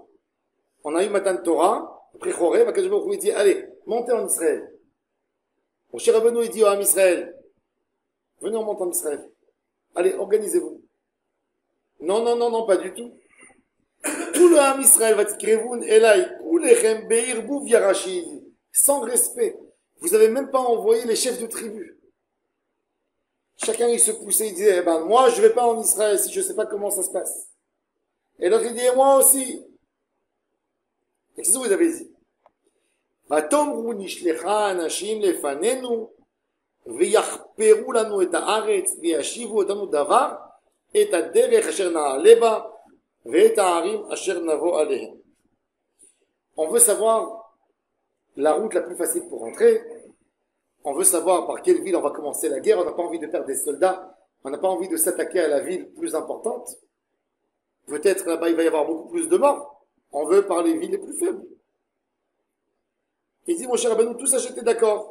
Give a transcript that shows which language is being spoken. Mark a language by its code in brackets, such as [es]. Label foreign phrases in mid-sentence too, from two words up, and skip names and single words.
[fr] On a eu [he] מתן תורה, [fr] après Chorev, [he] הקדוש ברוך הוא [fr] il dit, allez, montez en Israël. Moshe Rabbeinu il dit au [he] עם ישראל, [fr] venez on monte en Israël. Allez, organisez-vous. Non, pas du tout. Tout le [he] עם ישראל, Vatikrevun elai kulechem beirbu vyarashid. [fr] Sans respect. Vous avez même pas envoyé les chefs de tribu. Chacun il se poussait, il disait, eh ben moi je vais pas en Israël si je sais pas comment ça se passe. Et l'autre il dit, moi aussi. Et qu'est-ce que vous avez dit? [he] ותאמרו נשלחה אנשים לפנינו ויחפרו לנו את הארץ וישיבו אותנו דבר את הדרך אשר נעלה בה ואת הערים אשר נבוא עליהם. [fr] On veut savoir la route la plus facile pour rentrer. On veut savoir par quelle ville on va commencer la guerre. On n'a pas envie de perdre des soldats. On n'a pas envie de s'attaquer à la ville plus importante. Peut-être là-bas il va y avoir beaucoup plus de morts. On veut par les villes les plus faibles. Il dit, Moshe Rabbeinu, tout ça j'étais d'accord.